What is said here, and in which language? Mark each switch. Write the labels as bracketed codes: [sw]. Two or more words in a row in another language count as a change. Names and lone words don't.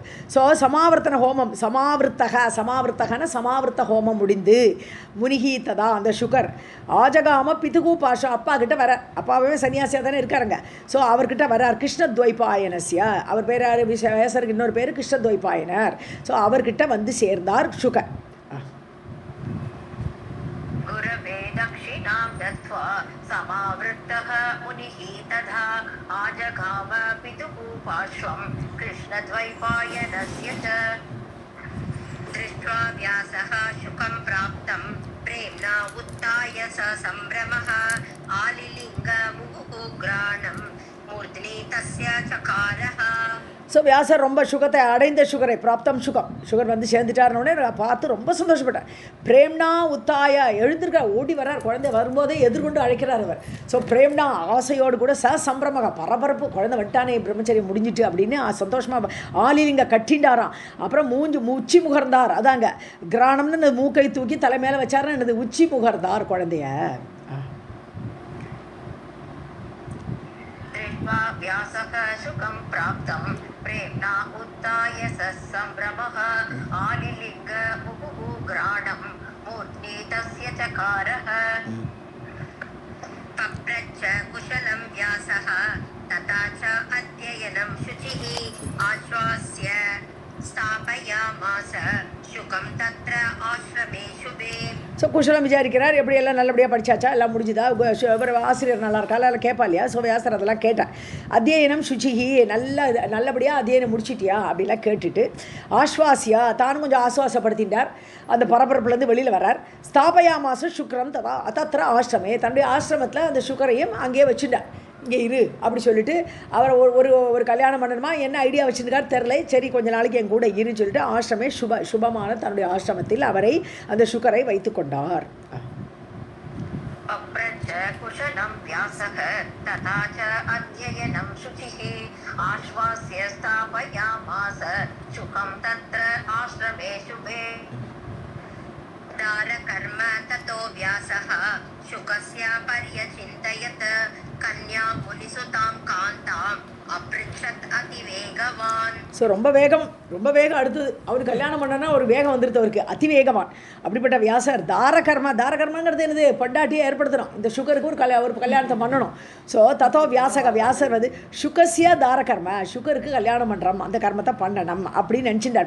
[ta] ஸோ சமாவர்த்தன ஹோமம் சமாவர்த்தகன சமாவர்த்த ஹோமம் முடிந்து [sa] मुनिः तथा [ta] அந்த சுகர் [sa] आजगाम पितुः पार्श्वम् [ta] அப்பா கிட்ட வர. அப்பாவே சன்னியாசியாக தானே இருக்காருங்க. ஸோ அவர்கிட்ட வரார். கிருஷ்ணத்வைபாயனஸ்ய அவர் பேர் வேசருக்கு இன்னொரு பேர் கிருஷ்ணத்வைபாயனர். ஸோ அவர்கிட்ட வந்து சேர்ந்தார் சுகர். [sa] गुरवे दक्षिणां दत्त्वा समावृत्तः मुनिः तथा आजगाम पितुः पार्श्वं कृष्णद्वैपायनस्य च. दृष्ट्वा व्यासः शुकं प्राप्तं प्रेम्णा उत्थाय स सम्भ्रमः आलिलिङ्ग मुहुग्राणं मूर्ध्नि तस्य चकारः. [ta] ஸோ வியாசர் ரொம்ப சுகத்தை அடைந்த சுகரை பிராப்தம் சுகர் வந்து சேர்ந்துட்டாருன்னொடனே பார்த்து ரொம்ப சந்தோஷப்பட்டார். [sa] प्रेम्णा उत्थाय [ta] எழுந்திருக்கார், ஓடி வர்றார். குழந்தை வரும்போதே எதிர்கொண்டு அழைக்கிறார் அவர். ஸோ பிரேம்னா ஆசையோடு கூட சம்பிரமக பரபரப்பு, குழந்தை விட்டானே பிரம்மச்சரியம் முடிஞ்சிட்டு அப்படின்னு சந்தோஷமாக ஆலிலிங்க கட்டிண்டாராம். அப்புறம் உச்சி முகர்ந்தார். அதாங்க கிராணம்னு மூக்கை தூக்கி தலை மேலே வச்சாருன்னு என்னது உச்சி முகர்ந்தார் குழந்தைய. [sa] व्यासः शुकं प्राप्तं प्रेम्णा उत्थाय स सम्भ्रमः आलिलिङ्ग मुहुग्राणं मूर्ध्नि तस्य चकारः. पप्रच्छ कुशलं व्यासः तथा च अध्ययनं शुचिः आश्वास्य स्थापयामास शुकं तत्र आश्रमे शुभे. [ta] ஸோ குஷலம் விசாரிக்கிறார். எப்படியெல்லாம் நல்லபடியாக படித்தாச்சா, எல்லாம் முடிஞ்சுதா, ஆசிரியர் நல்லா இருக்கா எல்லாம் கேட்பா இல்லையா. ஸோ வியாசர் அதெல்லாம் கேட்டார். [sa] अध्ययनं शुचिः [ta] நல்லபடியாக அத்தியனம் முடிச்சிட்டியா அப்படிலாம் கேட்டுட்டு ஆஸ்வாசியா தானும் கொஞ்சம் ஆஸ்வாசப்படுத்திட்டார். அந்த பரபரப்புலேருந்து வெளியில் வர்றார். [sa] स्थापयामास शुकं तथा तत्र आश्रमे [ta] தன்னுடைய ஆசிரமத்தில் அந்த சுக்கரையும் அங்கேயே வச்சுட்டார். இங்கே இரு அப்படி சொல்லிட்டு அவர் ஒரு கல்யாணம் பண்ணணுமா என்ன ஐடியா வச்சுருக்கார் தெரில. சரி கொஞ்ச நாளைக்கு என் கூட இருன்னு சொல்லிட்டு ஆசிரமே சுபமான தன்னுடைய ஆசிரமத்தில் அவரை அந்த சுகரை வைத்து கொண்டார். [sa] कुशलं व्यासः तथा च अध्ययनं शुचिः आश्वास्य स्थापयामास शुकं तत्र आश्रमे शुभे. दारकर्म ततो व्यासः शुकस्य पर्यचिन्तयत् कन्यां मुनिसुतां कान्ताम् अपृच्छत् अतिवेगवान्. [ta] ஸோ ரொம்ப வேகம் அடுத்தது அவருக்கு கல்யாணம் பண்ணனா ஒரு வேகம் வந்துடுது அவருக்கு அதிவேகமான். அப்படிப்பட்ட வியாசர் தாரகர்மாங்கிறது என்னது, பொண்டாட்டியை ஏற்படுத்தணும், இந்த சுகருக்கு ஒரு கல்யாணத்தை பண்ணணும். ஸோ தத்தோ வியாசர் வந்து [sa] शुकस्य दारकर्म, [ta] சுகருக்கு கல்யாணம் பண்ணுறோம், அந்த கர்மத்தை பண்ணணும் அப்படின்னு நினச்சிட்டார்.